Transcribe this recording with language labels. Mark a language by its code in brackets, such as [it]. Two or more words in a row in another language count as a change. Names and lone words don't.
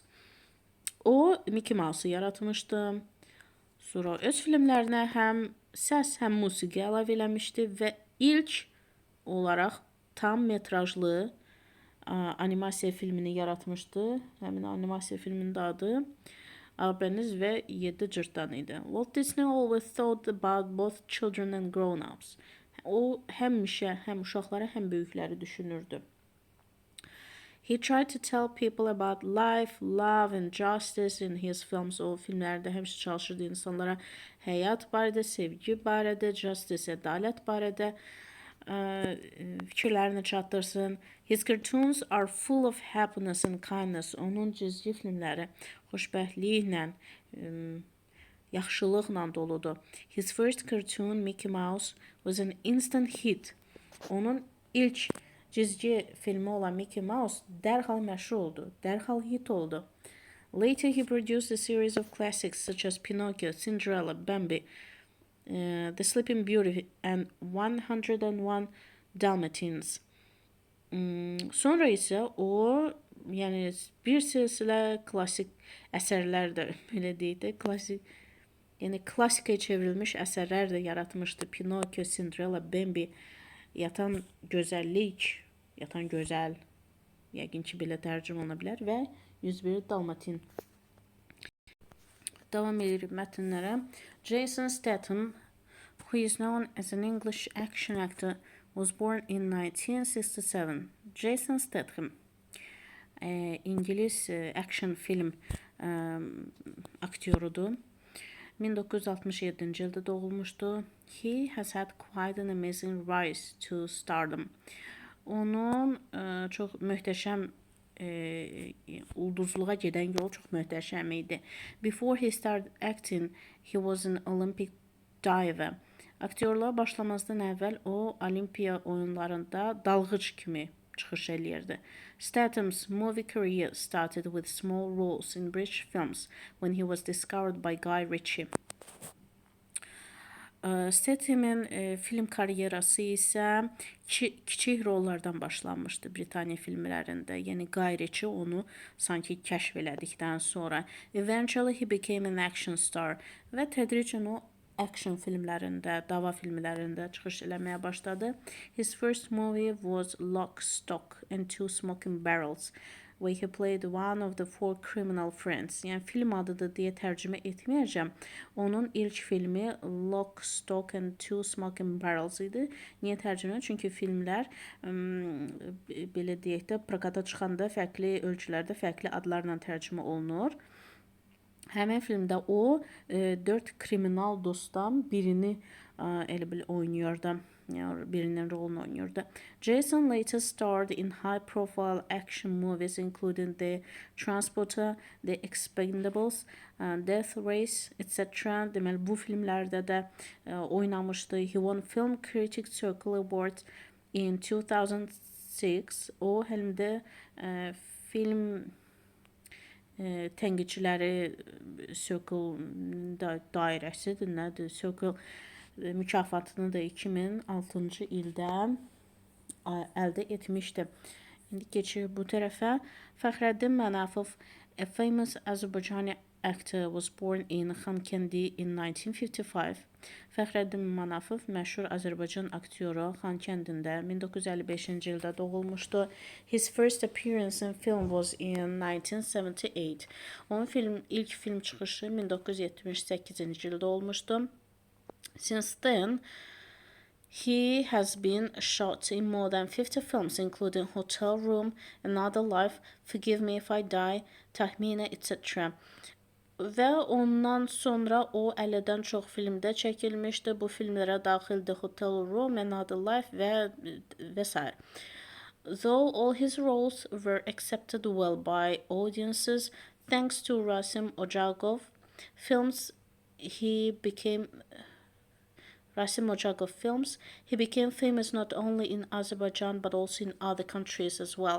[az] O, Mickey Mouse'u yaratmışdı. Sonra öz filmlərinə həm səs, həm musiqi əlavə eləmişdi və ilk olaraq tam metrajlı animasiya filmini yaratmışdı. Həmin animasiya filminin adı Albəniz və 7 cırtdan idi. [en] Walt Disney always thought about both children and grown-ups. [az] O həmişə həm uşaqları, həm böyükləri düşünürdü. [en] He tried to tell people about life, love and justice in his films. [az] O filmlərdə həmişə çalışırdı insanlara həyat barədə, sevgi barədə, justice, ədalət barədə fikirlərini çatdırsın. [en] His cartoons are full of happiness and kindness. [az] Onun cizgi filmləri xoşbəxtliklə, yaxşılıqla doludur. [en] His first cartoon, Mickey Mouse, was an instant hit. [az] Onun ilk cizgi filmi olan Mickey Mouse dərhal məşhur oldu, dərhal hit oldu. [en] Later he produced a series of classics such as Pinocchio, Cinderella, Bambi, The Sleeping Beauty and 101 Dalmatians. [az] Sonra isə o, yəni bir silsilə klassik əsərlər də belə deyək də, yəni klassikaya çevrilmiş əsərlər də yaratmışdı. Pinocchio, Cinderella, Bambi, yatan gözəllik, yatan gözəl, yəqin ki belə tərcümə oluna bilər və 101 Dalmatin. Davam edirik mətnlərə. [en] Jason Statham, who is known as an English action actor, was born in 1967. [az] Jason Statham, İngiliz action film aktyorudur. 1967-ci ildə doğulmuşdu. [en] He has had quite an amazing rise to stardom. [az] Onun çox möhtəşəm ulduzluğa gedən yol çox möhtəşəm idi. [en] Before he started acting, he was an Olympic diver. [az] Aktyorluğa başlamazdan əvvəl o Olimpiya oyunlarında dalğıc kimi çıxış eləyirdi. [en] Statham's movie career started with small roles in British films when he was discovered by Guy Ritchie. [az] Statham'in film karyerası isə kiçik rollardan başlanmışdı Britaniya filmlərində. Yəni Guy Ritchie onu sanki kəşf elədikdən sonra [en] eventually he became an action star [az] və tədricən o action filmlərində, dava filmlərində çıxış eləməyə başladı. [en] His first movie was Lock, Stock and Two Smoking Barrels, where he played one of the four criminal friends. [az] Yəni film adıdır deyə tərcümə etməyəcəm. Onun ilk filmi Lock, Stock and Two Smoking Barrels idi. Niyə tərcümə? Çünki filmlər belə deyək də prokata çıxanda fərqli ölkələrdə fərqli adlarla tərcümə olunur. Həmin filmdə o 4 kriminal dostdan birini elə bil oynayırdı. Yəni birinin rolunu oynayırdı. [en] Jason later starred in high-profile action movies including The Transporter, The Expendables, Death Race, etc. [az] Deməli bu filmlərdə də oynamışdı. [en] He won Film Critics Circle Award in 2006. [az] O həm də film tənqidçiləri Circle dairəsidir, nədir? Circle mükafatını da 2006-cı ildə əldə etmişdi. İndi keçirik bu tərəfə. Fəxrəddin Mənafov, [en] a famous Azərbaycani actor, was born in Xankəndi in 1955. [az] Fəxrəddin Mənafov məşhur Azərbaycan aktyoru Xankəndində 1955-ci ildə doğulmuşdu. [en] His first appearance in film was in 1978. [az] Onun ilk film çıxışı 1978-ci ildə olmuşdu. [en] Since then, he has been shot in more than 50 films, including Hotel Room, Another Life, Forgive Me If I Die, Tahminə, etc. [az] Və ondan sonra o 50-dən çox filmdə çəkilmişdi. Bu filmlərə daxildir Hotel Room, Another Life və s. [en] Though all his roles were accepted well by audiences, thanks to Rasim Ocagov films, he became famous not only in Azerbaijan but also in other countries as well.